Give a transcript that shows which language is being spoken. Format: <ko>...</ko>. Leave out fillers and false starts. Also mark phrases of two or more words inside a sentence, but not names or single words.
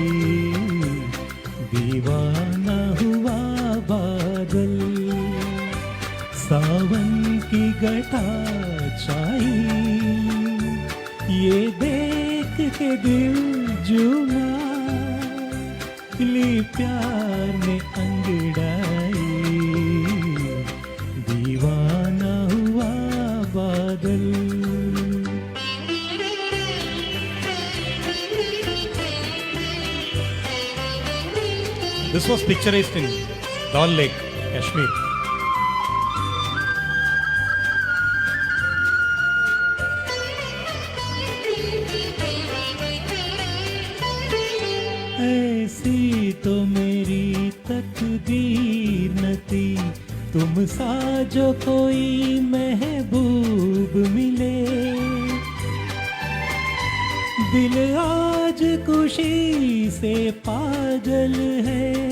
<hi>दीवाना हुआ बादल सावन की घटा छाई ये देख के दिल जुमा ली प्यार में अंगड़ाई दीवाना हुआ बादल.</hi> <en>This was picturized in Dal Lake, Kashmir.</en> <hi>ऐसी तो मेरी तकदीर न थी तुम सा जो कोई महबूब मिले दिल आज खुशी से पागल है</hi>